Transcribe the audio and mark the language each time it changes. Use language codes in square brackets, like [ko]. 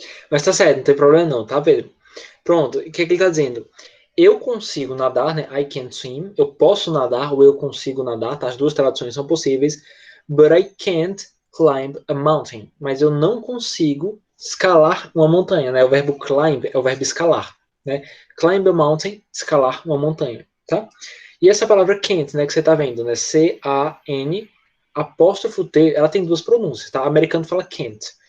[pt] Mas tá certo, não tem problema não, tá, Pedro? Pronto, o que ele tá dizendo? Eu consigo nadar, né? [en] I can swim. [pt] Eu posso nadar ou eu consigo nadar, tá? As duas traduções são possíveis. [en] But I can't climb a mountain. [pt] Mas eu não consigo escalar uma montanha, né? O verbo climb é o verbo escalar, né? [en] Climb a mountain, [pt] escalar uma montanha, tá? E essa palavra can't, né, que você tá vendo, né? C-A-N-T. apóstrofo T, ela tem duas pronúncias, tá? O americano fala can't.